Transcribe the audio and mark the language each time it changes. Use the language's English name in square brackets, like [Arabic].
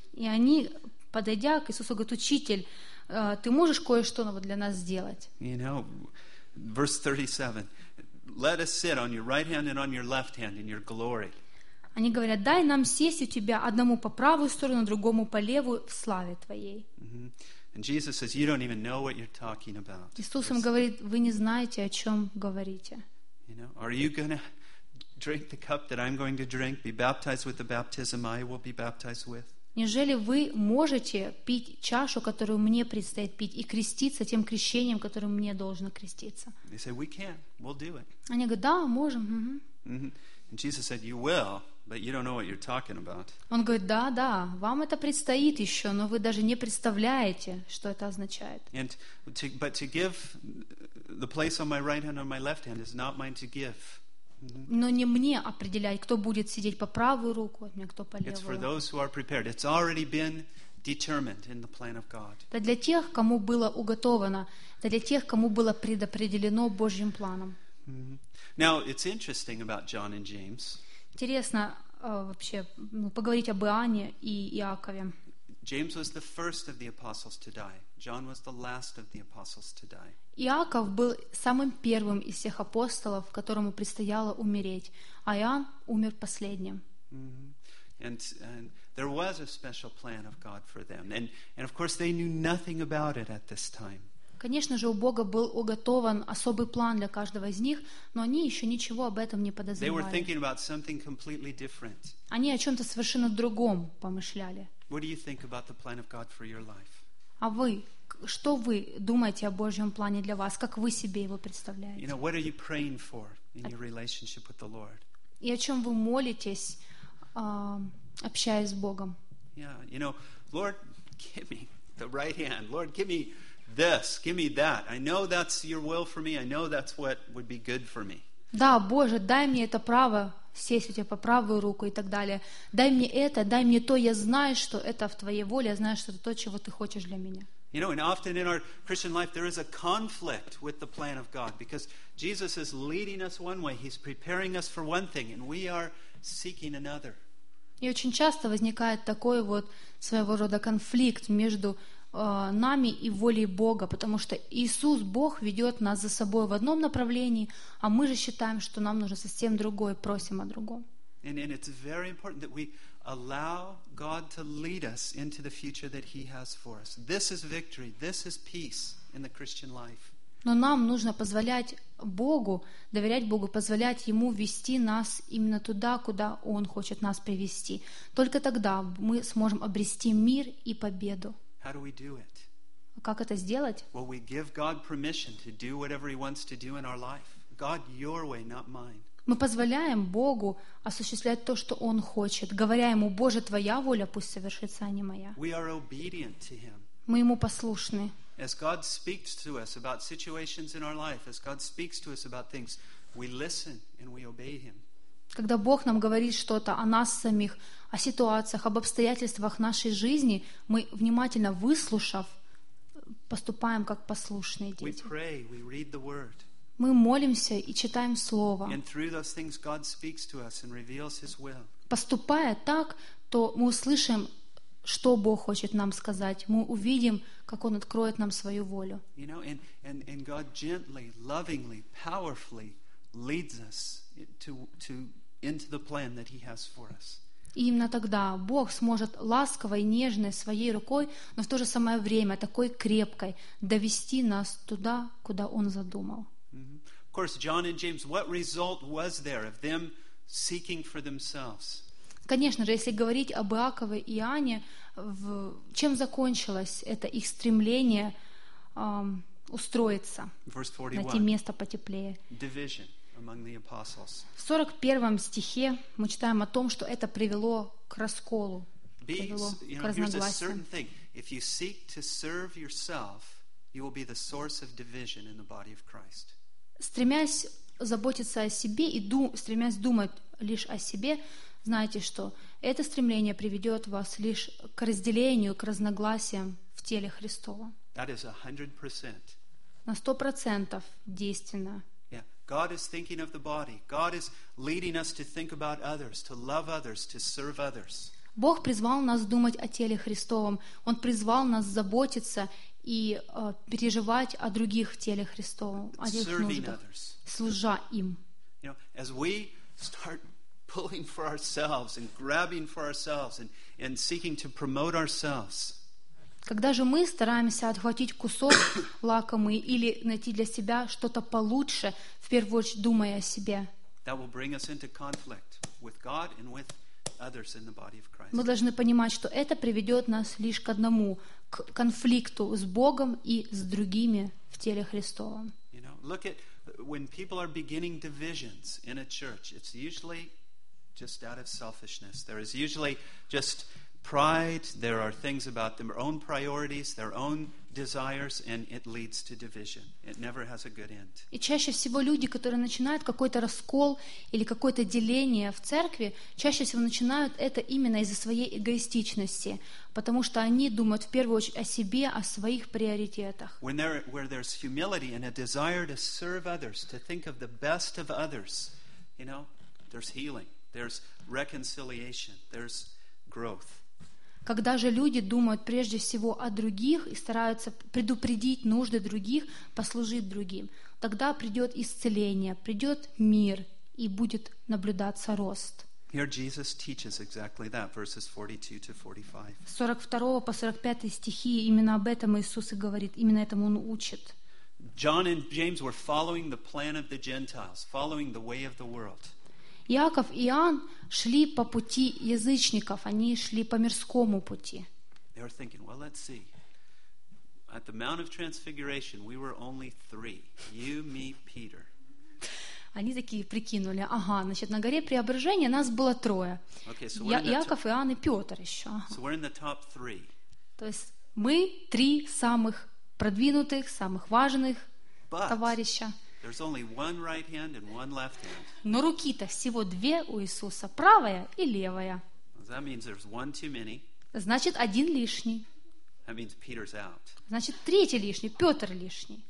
[Russian] И они, подойдя к Иисусу, говорят, учитель, ты можешь кое-что для нас сделать? [English] You know, verse 37. Let us sit on your right hand and on your left hand in your glory. [Russian] Они говорят, дай нам сесть у тебя одному по правую сторону, другому по левую в славе твоей. [English] And Jesus says, you don't even know what you're talking about. [Russian] Иисус им говорит, вы не знаете, о чем говорите. [English] You know, are you going to drink the cup that I'm going to drink, be baptized with the baptism I will be baptized with? [Russian] Неужели вы можете пить чашу, которую мне предстоит пить, и креститься тем крещением, которым мне должно креститься? [English] They say, we can. We'll do it. [Russian] Они говорят, да, можем. [English] And Jesus said, you will, but you don't know what you're talking about. [Russian] Он говорит, да, да, вам это предстоит еще, но вы даже не представляете, что это означает. [English] And to, but to give the place on my right hand or my left hand is not mine to give. [Russian] Но не мне определять, кто будет сидеть по правую руку от меня, кто по левую. [English] It's for those who are prepared. It's already been determined in the plan of God. [Russian] Это для тех, кому было уготовано, это для тех, кому было предопределено Божьим планом. [English] Now, it's interesting about John and James. [Russian] Интересно вообще поговорить об Иоанне и Иакове. [English] James was the first of the apostles to die. John was the last of the apostles to die. [Russian] Иаков был самым первым из всех апостолов, которому предстояло умереть, а Иоанн умер последним. [English] And there was a special plan of God for them. And of course they knew nothing about it at this time. [Russian] Конечно же, у Бога был уготован особый план для каждого из них, но они еще ничего об этом не подозревали. [English] They were thinking about something completely different. [Russian] Они о чем-то совершенно другом помышляли. [English] What do you think about the plan of God for your life? [Russian] А вы, что вы думаете о Божьем плане для вас? Как вы себе его представляете? [English] You know, what are you praying for in your relationship with the Lord? [Russian] И о чем вы молитесь, общаясь с Богом? [English] Yeah, you know, Lord, give me the right hand. Lord, give me this, give me that. I know that's your will for me. I know that's what would be good for me. [Russian] Да, Боже, дай мне это право сесть у тебя по правую руку и так далее. Дай мне это, дай мне то. Я знаю, что это в твоей воле. Я знаю, что это то, чего ты хочешь для меня. [English] You know, and often in our Christian life there is a conflict with the plan of God because Jesus is leading us one way. He's preparing us for one thing, and we are seeking another. [Russian] И очень часто возникает такой вот своего рода конфликт между нами и волей Бога, потому что Иисус, Бог, ведет нас за собой в одном направлении, а мы же считаем, что нам нужно совсем другое, просим о другом. [English] And it's very important that we allow God to lead us into the future that He has for us. This is victory. This is peace in the Christian life. [Russian] Но нам нужно позволять Богу, доверять Богу, позволять Ему вести нас именно туда, куда Он хочет нас привести. Только тогда мы сможем обрести мир и победу. [English] How do we do it? [Russian] Как это сделать? [English] Well, we give God permission to do whatever He wants to do in our life. God, Your way, not mine. [Russian] Мы позволяем Богу осуществлять то, что Он хочет, говоря Ему: «Боже, Твоя воля пусть совершится, а не моя». [English] We are obedient to Him. [Russian] Мы Ему послушны. [English] As God speaks to us about situations in our life, as God speaks to us about things, we listen and we obey Him. [Russian] Когда Бог нам говорит что-то о нас самих, о ситуациях, об обстоятельствах нашей жизни, мы, внимательно выслушав, поступаем как послушные дети. [English] We pray, we read the Word. [Russian] Мы молимся и читаем Слово. [English] And through those things God speaks to us and reveals His will. [Russian] Поступая так, то мы услышим, что Бог хочет нам сказать. Мы увидим, как Он откроет нам свою волю. [English] You know, and God gently, lovingly, powerfully leads us into the plan that He has for us. [Russian] И именно тогда Бог сможет ласково и нежно своей рукой, но в то же самое время такой крепкой довести нас туда, куда Он задумал. [English] Mm-hmm. Of course, John and James, what result was there of them seeking for themselves? [Russian] Конечно же, если говорить об Иакове и Иоанне, чем закончилось это их стремление устроиться, найти место потеплее? [English] Division among the apostles. [Russian] В 41 стихе мы читаем о том, что это привело к расколу, привело к разногласиям. [English] Here's a certain thing. If you seek to serve yourself, you will be the source of division in the body of Christ. [Russian] Стремясь заботиться о себе и стремясь думать лишь о себе, знаете что? Это стремление приведет вас лишь к разделению, к разногласиям в теле Христова. [English] That is 100%. [Russian] На 100% действенно. [English] Yeah. God is thinking of the body. God is leading us to think about others, to love others, to serve others. [Russian] Бог призвал нас думать о теле Христовом. Он призвал нас заботиться и переживать о других в теле Христовом, о тех нуждах, служа им. [English] You know, as we start pulling for ourselves and grabbing for ourselves and seeking to promote ourselves. [Russian] Когда же мы стараемся отхватить кусок лакомый или найти для себя что-то получше, в первую очередь думая о себе. [English] That will bring us into conflict with God and with others in the body of Christ. [Russian] Мы должны понимать, что это приведет нас лишь к одному, к конфликту с Богом и с другими в теле Христовом. [English] You know, look at when people are beginning divisions in a church, it's usually just out of selfishness. There is usually just pride. There are things about their own priorities, their own desires, and it leads to division. It never has a good end. [Russian] И чаще всего люди, которые начинают какой-то раскол или какое-то деление в церкви, чаще всего начинают это именно из-за своей эгоистичности, потому что они думают в первую очередь о себе, о своих приоритетах. [English] Where there's humility and a desire to serve others, to think of the best of others, you know, there's healing. There's reconciliation, there's growth. [Russian] Когда же люди думают прежде всего о других и стараются предупредить нужды других, послужить другим, тогда придет исцеление, придет мир и будет наблюдаться рост. [English] Here Jesus teaches exactly that, verses 42 to 45. [Russian] С 42 по 45 стихи именно об этом Иисус и говорит, именно этому Он учит. [English] John and James were following the plan of the Gentiles, following the way of the world. [Russian] Иаков и Иоанн шли по пути язычников, они шли по мирскому пути. [English] They were thinking, well, let's see. At the Mount of Transfiguration, we were only three. You, me, Peter. [Russian] Они такие прикинули, ага, значит, на горе Преображения нас было трое. [English] Okay, so [Russian] Иаков, Иоанн и Петр еще. [English] So we're in the top three. [Russian] То есть мы три самых продвинутых, самых важных товарища. [English] There's only one right hand and one left hand. [Russian] Но руки-то всего две у Иисуса, правая и левая. [English] That means there's one too many. [Russian] Значит, один лишний. [English] That means Peter's out. [Russian] Значит, третий лишний, Петр лишний.